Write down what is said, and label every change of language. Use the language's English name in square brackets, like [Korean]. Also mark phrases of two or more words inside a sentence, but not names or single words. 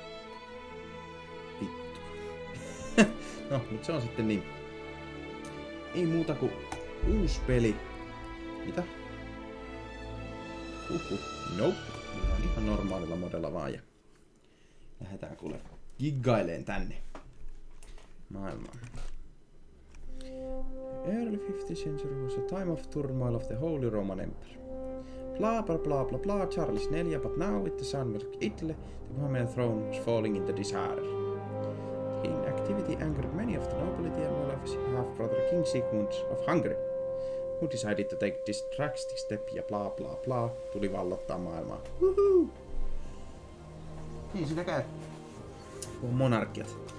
[Finnish] No, mutta se on sitten niin. Ei muuta kuin uusi peli. Mitä? Nope. Mennään ihan normaalilla modella vaan ja lähdetään kuule giggaileen tänne maailmaan. [English] Early 5th century was a time of turmoil of the Holy Roman Empire. Blah blah blah blah blah, Charles IV, but now with the son of Italy, the Roman throne was falling into disorder. The inactivity angered many of the nobility and one of his half-brother King Sigmund of Hungary, who decided to take this drastic step [Finnish] ja bla bla bla, tuli vallottaa maailmaa. [English] Woohoo! [Finnish] Niin siinä käy. Kun monarkiat.